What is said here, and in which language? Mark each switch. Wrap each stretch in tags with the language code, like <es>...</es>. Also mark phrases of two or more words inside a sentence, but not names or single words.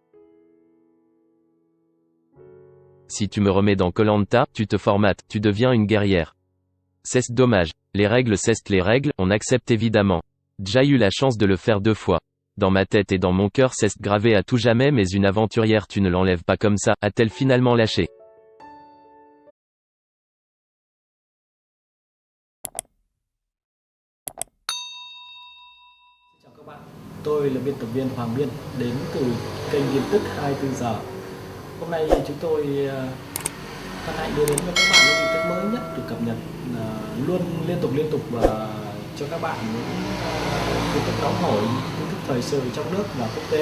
<fr>Si tu me remets dans Koh Lanta, tu te formates, tu deviens une guerrière. C'est dommage. Les règles c'est les règles, on accepte évidemment. J'ai eu la chance de le faire 2 fois. Dans ma tête et dans mon cœur c'est gravé à tout jamais, mais une aventurière tu ne l'enlèves pas comme ça, a-t-elle finalement lâché.</fr> <vi>Chào các bạn, tôi là biên tập viên Hoàng Biên đến từ kênh tin tức 24 giờ. Hôm nay chúng tôi hân hạnh đưa đến cho các bạn những tin tức mới nhất được cập nhật luôn liên tục và cho các bạn những tin tức nóng hổi, tin tức thời sự trong nước và quốc tế.</vi>